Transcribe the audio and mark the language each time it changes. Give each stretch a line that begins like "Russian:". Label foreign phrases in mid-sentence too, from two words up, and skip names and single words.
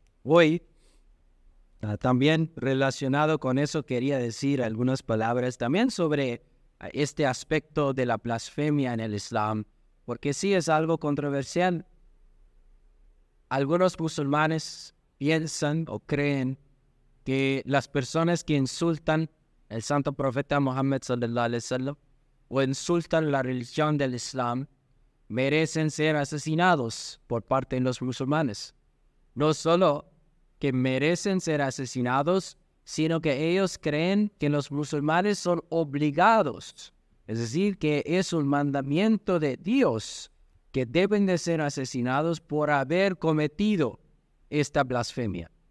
Spanish: Hoy, también relacionado con eso, quería decir algunas palabras también sobre este aspecto de la blasfemia en el Islam, porque sí es algo controversial. Algunos musulmanes piensan o creen que las personas que insultan al santo profeta Muhammad
Arabic: صلى الله عليه وسلم
Spanish: o insultan la religión del Islam merecen ser asesinados por parte de los musulmanes. No solo que merecen ser asesinados, sino que ellos creen que los musulmanes son obligados, es decir, que es un mandamiento de Dios que deben de ser asesinados por haber cometido esta blasfemia.